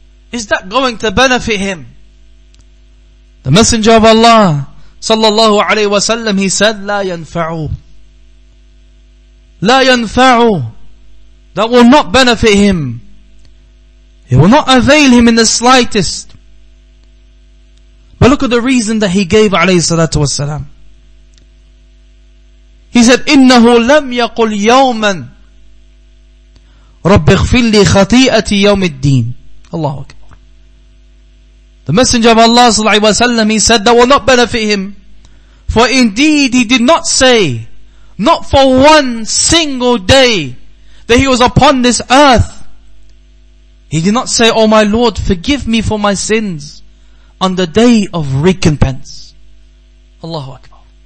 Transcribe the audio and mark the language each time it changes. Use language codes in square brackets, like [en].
[en] Is that going to benefit him? The Messenger of Allah sallallahu alayhi wa sallam, he said, [ar] لا ينفعu, لا ينفعu, [en] that will not benefit him. It will not avail him in the slightest. But look at the reason that he gave alayhi salatu wassalam. He said, [ar] إِنَّهُ لَمْ يَقُلْ يَوْمًا رَبِّ اغْفِرْ لِي خَطِيئَتِي يَوْمِ الدِّينِ. Allahu Akbar. [en] The Messenger of Allah sallallahu alaihi wasallam, he said that will not benefit him. For indeed he did not say, not for one single day that he was upon this earth, he did not say, "Oh my Lord, forgive me for my sins," on the day of recompense. Allahu Akbar.